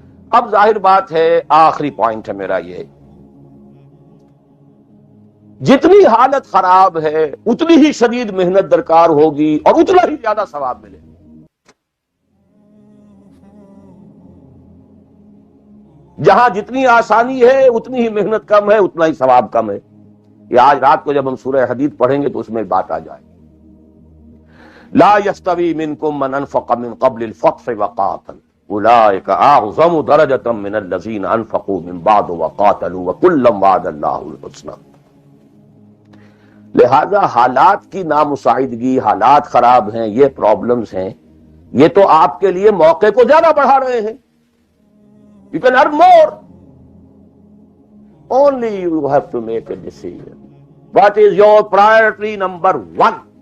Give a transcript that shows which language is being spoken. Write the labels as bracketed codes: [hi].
[ur] اب ظاہر بات ہے، آخری پوائنٹ ہے میرا یہ، جتنی حالت خراب ہے اتنی ہی شدید محنت درکار ہوگی اور اتنا ہی زیادہ ثواب ملے. جہاں جتنی آسانی ہے اتنی ہی محنت کم ہے، اتنا ہی ثواب کم ہے. یہ آج رات کو جب ہم سورہ حدید پڑھیں گے تو اس میں بات آ جائے. [ar] لا يستوي منكم من انفق من قبل الفتح وقاتل اولئك اعظم درجة من الذين انفقوا من بعد وقاتلوا وكلا وعد الله الحسنى. [ur] لہذا حالات کی نامساعدگی، حالات خراب ہیں، یہ پرابلمز ہیں، یہ تو آپ کے لیے موقع کو زیادہ بڑھا رہے ہیں. [en] You can earn more. Only you have to make a decision. What is your priority number one?